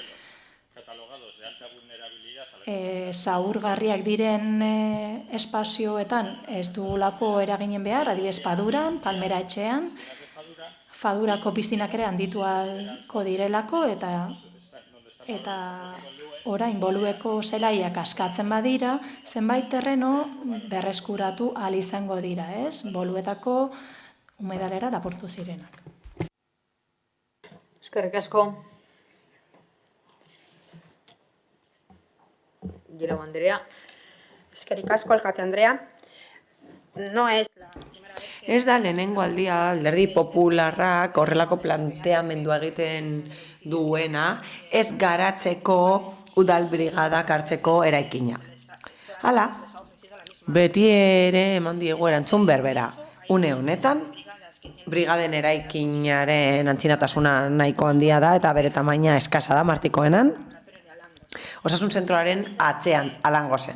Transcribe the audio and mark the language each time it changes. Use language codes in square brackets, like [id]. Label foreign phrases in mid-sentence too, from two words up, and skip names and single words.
[eu] Zaurgarriak diren espazioetan ez dugulako eraginen behar, adibidez Paduran, Palmera etxean, Fadurako piztinak ere handituko direlako eta orain Bolueko zelaiak askatzen badira, zenbait terreno berreskuratu ahal izango dira, ez? Boluetako humedalera lapurtu zirenak. Eskerrik asko. Girau Andrea. Eskerrik asko, alkate Andrea. [es] No es la [eu] Ez da lehenengo aldia Alderdi Popularrak horrelako planteamendua egiten duena, ez garatzeko udal brigadak hartzeko eraikina. Hala, beti ere eman diegu erantzun berbera. Une honetan, brigaden eraikinaren antzinatasuna nahiko handia da eta bere tamaina eskasa da Martikoenan, osasun zentroaren atzean alango zen.